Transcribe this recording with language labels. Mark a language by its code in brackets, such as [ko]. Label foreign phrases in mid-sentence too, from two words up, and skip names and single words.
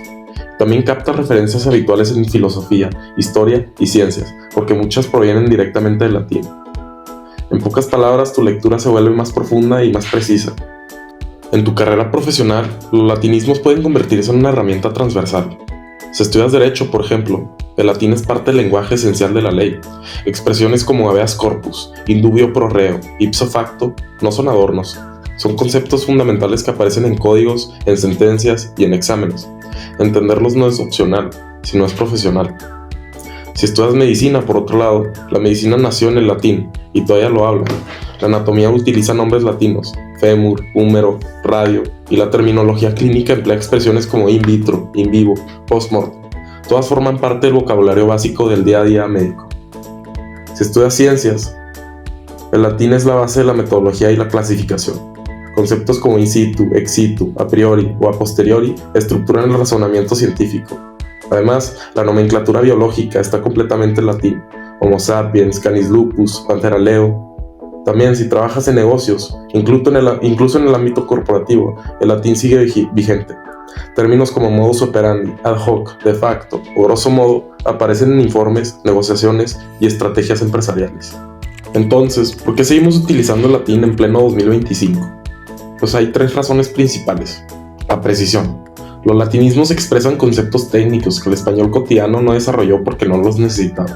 [es] También captas referencias habituales en filosofía, historia y ciencias, porque muchas provienen directamente del latín. En pocas palabras, tu lectura se vuelve más profunda y más precisa. En tu carrera profesional, los latinismos pueden convertirse en una herramienta transversal. Si estudias Derecho, por ejemplo, el latín es parte del lenguaje esencial de la ley. Expresiones como [la] habeas corpus, in dubio pro reo, ipso facto, [es] no son adornos. Son conceptos fundamentales que aparecen en códigos, en sentencias y en exámenes. Entenderlos no es opcional, sino es profesional. Si estudias medicina, por otro lado, la medicina nació en el latín y todavía lo habla. La anatomía utiliza nombres latinos, fémur, húmero, radio, y la terminología clínica emplea expresiones como [la] in vitro, in vivo, [es] post-mortem. Todas forman parte del vocabulario básico del día a día médico. Si estudias ciencias, el latín es la base de la metodología y la clasificación. Conceptos como [la] in situ, ex situ, a priori [es] o [la] a posteriori [es] estructuran el razonamiento científico. Además, la nomenclatura biológica está completamente en latín. [la] Homo sapiens, canis lupus, Panthera leo. [es] También, si trabajas en negocios, incluso en el ámbito corporativo, el latín sigue vigente. Términos como [la] modus operandi, ad hoc, de facto [es] o [la] grosso modo [es] aparecen en informes, negociaciones y estrategias empresariales. Entonces, ¿por qué seguimos utilizando el latín en pleno 2025? Pues hay tres razones principales. La precisión. Los latinismos expresan conceptos técnicos que el español cotidiano no desarrolló porque no los necesitaba.